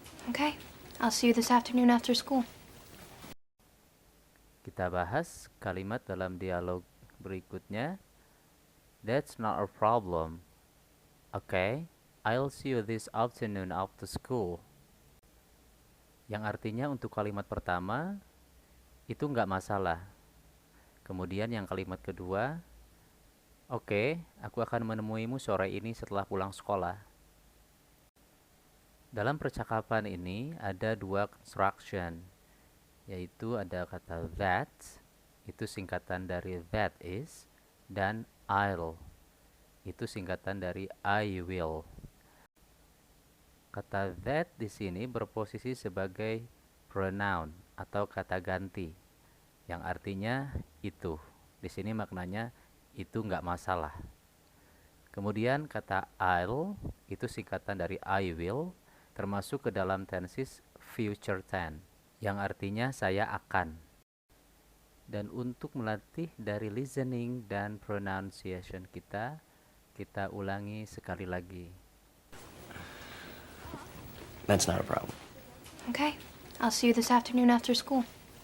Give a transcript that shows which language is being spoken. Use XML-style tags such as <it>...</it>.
<en>Okay. I'll see you this afternoon after school.</en> <id>Kita bahas kalimat dalam dialog berikutnya.</id> <en>That's not a problem. Okay, I'll see you this afternoon after school.</en> <id>Yang artinya untuk kalimat pertama, itu nggak masalah. Kemudian yang kalimat kedua, oke, aku akan menemuimu sore ini setelah pulang sekolah. Dalam percakapan ini ada dua construction, yaitu ada kata that, itu singkatan dari that is, dan I'll, itu singkatan dari I will. Kata that di sini berposisi sebagai pronoun atau kata ganti, yang artinya itu. Di sini maknanya itu nggak masalah. Kemudian kata I'll itu singkatan dari I will, termasuk ke dalam tenses future tense, yang artinya saya akan. Dan untuk melatih dari listening dan pronunciation kita ulangi sekali lagi.</id> <en>That's not a problem. Okay. I'll see you this afternoon after school.</en>